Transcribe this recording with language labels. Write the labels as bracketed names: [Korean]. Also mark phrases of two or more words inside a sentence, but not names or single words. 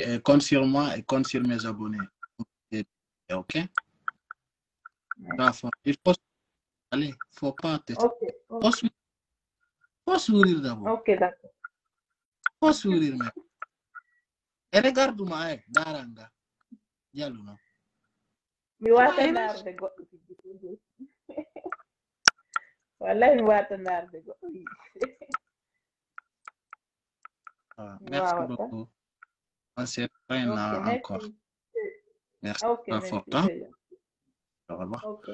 [French] Compte sur moi et compte sur mes abonnés. OK? Il faut... Allez, faut pas te... Faut sourire d'abord. Ok, d'accord. Faut sourire même. Et regarde-moi, Daranga. Diallo, non? [Fula] Mi wata narde goɗɗo wallahi mi wata narde goɗɗo [French] merci beaucoup. On se revoit encore. Merci. Ok, merci. Au revoir. Ok.